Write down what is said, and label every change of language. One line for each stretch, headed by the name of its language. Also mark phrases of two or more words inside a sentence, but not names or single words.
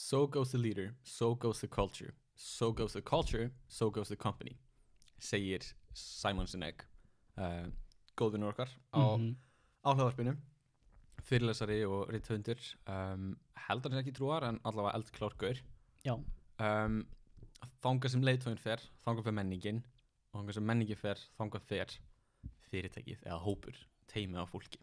English: So goes the leader, so goes the culture. So goes the culture, so goes the company.
Icelandic: Segir Simon Sinek, góðvinur okkar á hlaðvarpinu, fyrirlesari og rithöfundur, heldur hann ekki trúar en allavega eldklár gaur. Já. Þangað sem leiðtoginn fer, þangað fer menningin, og þangað sem menningin fer, þangað fer fyrirtækið eða hópur, teymið af fólki.